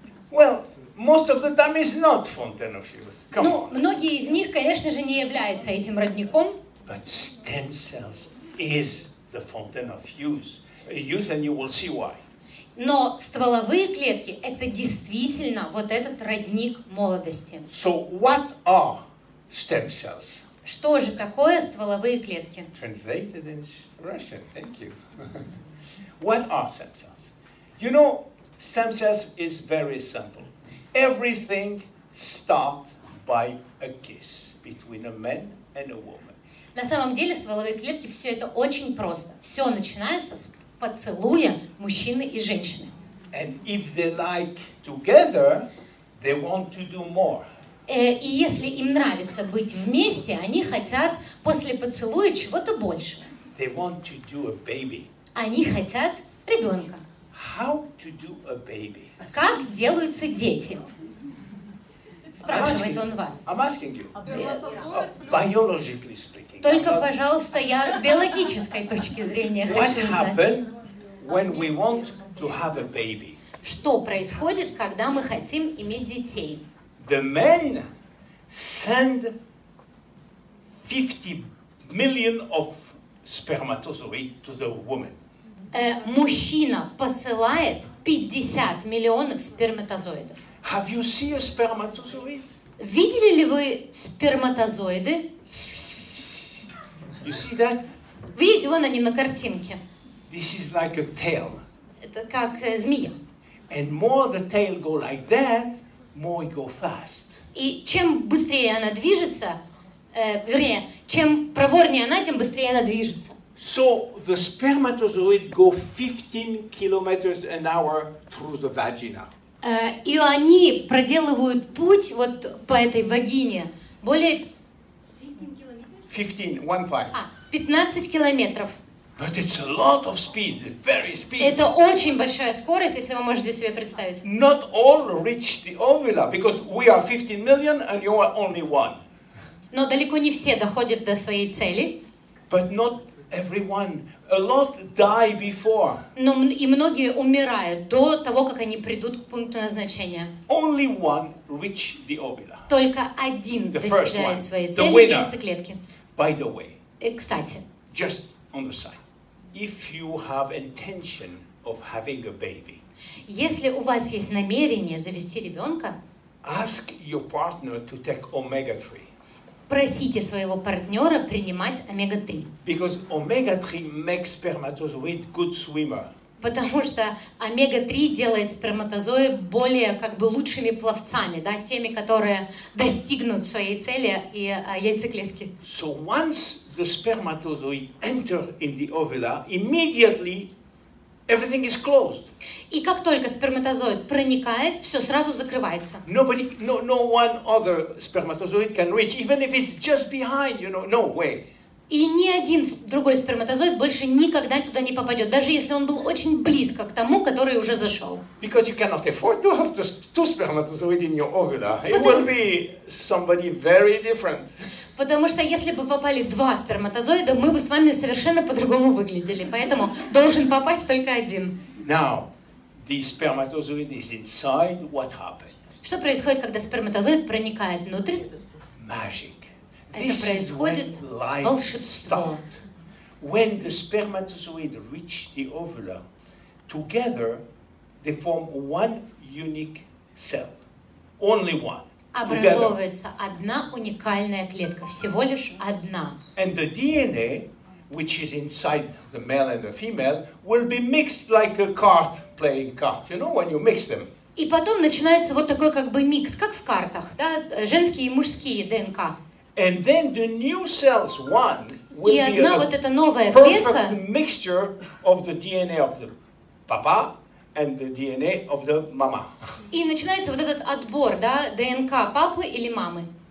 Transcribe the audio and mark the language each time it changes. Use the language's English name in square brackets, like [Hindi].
[English] Well, most of the time it's not fountain of youth. Come on. [Russian] Многие из них, конечно же, не являются этим родником. [English] But stem cells is the fountain of youth, and you will see why. [Russian] Но стволовые клетки – это действительно вот этот родник молодости. [English] So what are stem cells? [Russian] Что же такое стволовые клетки? [English] Translated in Russian, thank you. What are stem cells? You know, stem cells is very simple. Everything starts by a kiss between a man and a woman. [Russian] На самом деле стволовые клетки все это очень просто. Все начинается с поцелуя мужчины и женщины. [English] And if they like together, they want to do more. [Russian] И если им нравится быть вместе, они хотят после поцелуя чего-то большего. [English] They want to do a baby. [Russian] Они хотят ребенка. [English] How to do a baby? [Russian] Как делаются дети? Спрашивает он вас. [English] I'm asking you. Biologically speaking. [Russian] Только, пожалуйста, я с биологической точки зрения [English] What [Russian] хочу знать. [English] happens when we want to have a baby? [Russian] Что происходит, когда мы хотим иметь детей? [English] The men send 50 million of spermatozoids to the woman. [Russian] Мужчина посылает 50 миллионов сперматозоидов. [English] Have you seen a spermatozoid? [Russian] Видели ли вы сперматозоиды? [English] You see that? [Russian] Видите, вон они на картинке. [English] This is like a tail. [Russian] Это как змея. [English] And more the tail go like that, more it go fast. [Russian] И чем быстрее она движется, вернее, чем проворнее она, тем быстрее она движется. [English] So the spermatozoid go 15 kilometers an hour through the vagina. [Russian] И они проделывают путь вот по этой вагине более 15 километров. [English] But it's a lot of speed, very speed. [Russian] Это очень большая скорость, если вы можете себе представить. [English] Not all reach the ovula, because we are 15 million and you are only one. [Russian] Но далеко не все доходят до своей цели. [English] But not everyone. A lot die before. [Russian] Но и многие умирают до того, как они придут к пункту назначения. [English] Only one reach the ovula. [Russian] Только один достигает своей цели в яйцеклетке. [English] By the way. [Russian] И, кстати. [English] Just on the side. If you have intention of having a baby. [Russian] Если у вас есть намерение завести ребенка, [English] ask your partner to take omega-3. [Russian] Просите своего партнера принимать омега-3. [English] Because omega-3 makes spermatozoid good swimmer. [Russian] Потому что омега-3 делает сперматозоид более как бы лучшими пловцами, да, теми, которые достигнут своей цели и яйцеклетки. [English] So once the spermatozoid enter in the ovula, immediately everything is closed. [Russian] И как только сперматозоид проникает, все сразу закрывается. [English] No one other spermatozoid can reach, even if it's just behind, no way. [Russian] И ни один другой сперматозоид больше никогда туда не попадет, даже если он был очень близко к тому, который уже зашел. [English] Because you cannot afford to have two spermatozoids in your ovula. It will be somebody very different. [Russian] Потому что если бы попали два сперматозоида, мы бы с вами совершенно по-другому выглядели. Поэтому должен попасть только один. [English] Now, the spermatozoid is inside. What happened? [Russian] Что происходит, когда сперматозоид проникает внутрь? [English] Magic. [Russian] Это происходит волшебство. [English] When the spermatozoid reach the ovula, together they form one unique cell. Only one. [Russian] Образовывается одна уникальная клетка, всего лишь одна. [English] And the DNA, which is inside the male and the female, will be mixed like a card playing card. You know, when you mix them. [Russian] И потом начинается вот такой как бы микс, как в картах, да, женские и мужские ДНК. [English] And then the new cells one will [Russian] И [English] be [Russian] одна [English] a [Russian] вот эта новая клетка, [English] perfect mixture of the DNA of the papa and the DNA of the mama. [Russian] и начинается вот этот отбор, да, ДНК папы или мамы.